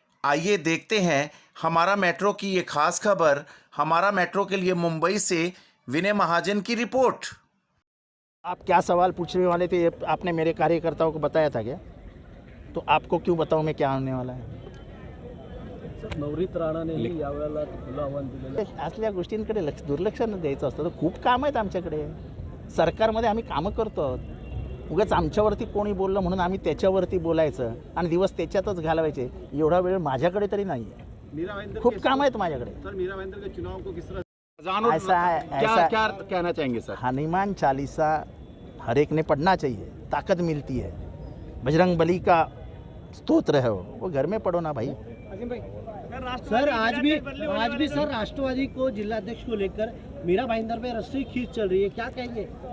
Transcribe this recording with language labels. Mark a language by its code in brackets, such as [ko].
[hi] आइए देखते हैं हमारा मेट्रो की ये खास खबर। हमारा मेट्रो के लिए मुंबई से विनय महाजन की रिपोर्ट। आप क्या सवाल पूछने वाले थे, ये आपने मेरे कार्यकर्ताओं को बताया था क्या? तो आपको क्यों बताऊं मैं क्या होने वाला है? [mr] नवनीत राणानेही यावेळेला खुलं आव्हान दिलेलं असल्या गोष्टींकडे दुर्लक्ष न द्यायचं असतं. तर खूप काम आहेत आमच्याकडे. सरकारमध्ये आम्ही कामं करतो. उगाच आमच्यावरती कोणी बोललं म्हणून आम्ही त्याच्यावरती बोलायचं आणि दिवस त्याच्यातच घालवायचे, एवढा वेळ माझ्याकडे तरी नाही आहे. खूप काम आहेत माझ्याकडे. [hi] सर मीरा भाईंदर के चुनाव को किस तरह क्या कहना चाहेंगे सर? हनुमान चालीसा हर एक ने पढ़ना चाहिए, ताकत मिलती है. बजरंग बली का स्तोत्र है वो घर में पढ़ो ना भाई. सर आज भी सर राष्ट्रवादी को जिलाध्यक्ष को लेकर मीरा भाईंदर पे रस्सी खींच चल रही है, क्या कहेंगे?